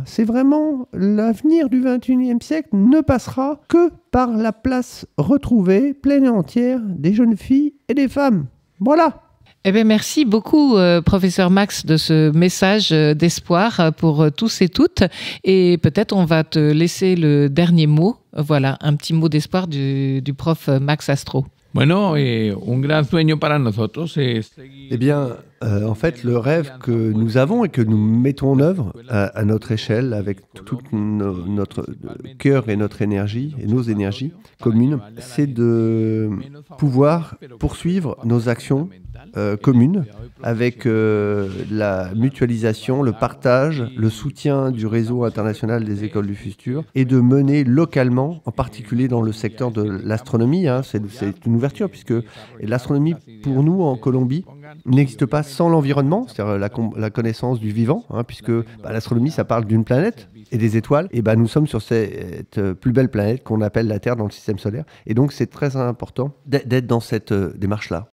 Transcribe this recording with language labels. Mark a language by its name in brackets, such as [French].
[French] C'est vraiment l'avenir du XXIe siècle ne passera que par la place retrouvée, pleine et entière, des jeunes filles et des femmes. Voilà. Eh bien, merci beaucoup, professeur Max, de ce message d'espoir pour tous et toutes. Et peut-être on va te laisser le dernier mot. Voilà, un petit mot d'espoir du prof Max Astro. [Spanish] Bueno, un gran sueño para nosotros es seguir... [French] Eh bien, en fait, le rêve que nous avons et que nous mettons en œuvre à notre échelle, avec tout notre cœur et notre énergie, et nos énergies communes, c'est de pouvoir poursuivre nos actions communes avec la mutualisation, le partage, le soutien du réseau international des écoles du futur et de mener localement, en particulier dans le secteur de l'astronomie, c'est une ouverture puisque l'astronomie pour nous en Colombie n'existe pas sans l'environnement, c'est-à-dire la connaissance du vivant, puisque l'astronomie ça parle d'une planète et des étoiles, et nous sommes sur cette plus belle planète qu'on appelle la Terre dans le système solaire, et donc c'est très important d'être dans cette démarche-là.